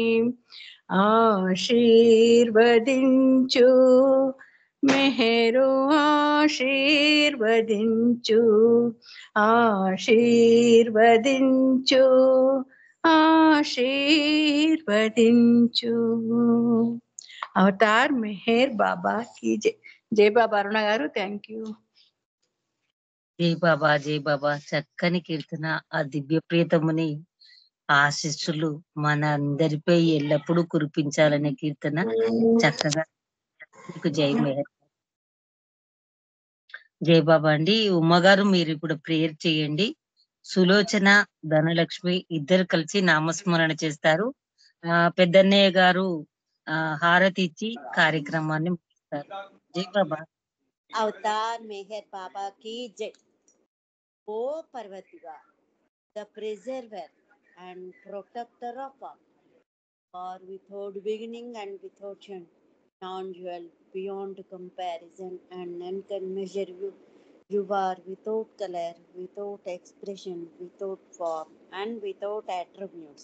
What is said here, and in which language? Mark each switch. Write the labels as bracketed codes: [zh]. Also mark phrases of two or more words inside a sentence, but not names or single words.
[te] ఆశీర్వదించు మెహరు ఆశీర్వదించు ఆశీర్వదించు ఆశీర్వదించు. [hi] అవతార్ మెహర్ బాబా की जय. जय बाबा. [te] అరుణ గారు, [en] thank you. [te] జై బాబా, జై బాబా. చక్కని కీర్తన. ఆ దివ్య ప్రియతముని ఆశీస్సులు మన అందరిపై ఎల్లప్పుడూ కురిపించాలనే కీర్తన చక్కగా. మీకు జై మెహర్. జై బాబా అండి. ఉమ్మగారు మీరు ఇప్పుడు ప్రేయర్ చేయండి. సులోచన, ధనలక్ష్మి ఇద్దరు కలిసి నామస్మరణ చేస్తారు. పెద్దన్నయ్య గారు హారతి ఇచ్చి కార్యక్రమాన్ని ముగిస్తారు. జై బాబా. [hi] अवतार मेहर बाबा की जय. [en] O Parvatiga, the preserver and protector of all, or without beginning and without end, non-dual, beyond comparison and none can measure you. You are without color, without expression, without form, and without attributes.